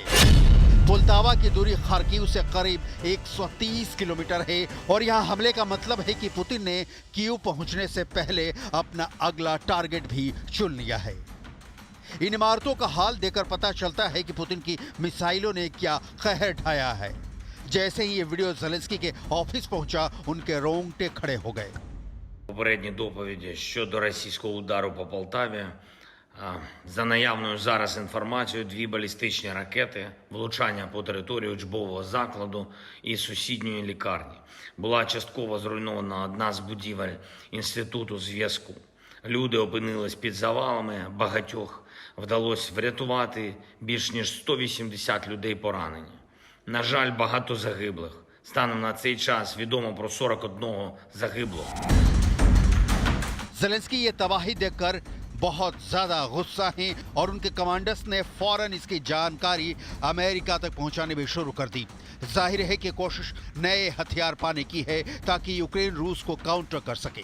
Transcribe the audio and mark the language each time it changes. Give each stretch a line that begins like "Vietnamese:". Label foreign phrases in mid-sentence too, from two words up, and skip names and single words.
Hindi: पोल्तावा की दूरी खार्किव से करीब 130 किलोमीटर है और यहाँ हमले का मतलब है कि पुतिन ने कीव पहुंचने से पहले अपना अगला टारगेट भी चुन लिया है। इन इमारतों का हाल देखकर पता चलता है कि पुतिन की मिसाइलों ने क्या कहर ढाया है। जैसे ही ये वीडियो ज़ेलेंस्की के ऑफिस पहुंचा, उनके रोंगटे खड़े हो गए।
Ukrainian: Попередні доповіді щодо російського удару по Полтаві. За наявною зараз інформацією, 2 балістичні ракети, влучання по території учбового закладу і сусідньої лікарні. Була частково зруйнована одна з будівель Інституту зв'язку. Люди опинились під завалами, багатьох вдалося врятувати, більш ніж 180 людей поранені. На жаль, багато загиблих. Станом на цей час відомо про 41 загиблого.
Hindi: ज़ेलेंस्की ये तबाही देखकर बहुत ज्यादा गुस्सा हैं और उनके कमांडर्स ने फौरन इसकी जानकारी अमेरिका तक पहुंचाने भी शुरू कर दी। जाहिर है कि कोशिश नए हथियार पाने की है ताकि यूक्रेन रूस को काउंटर कर सके।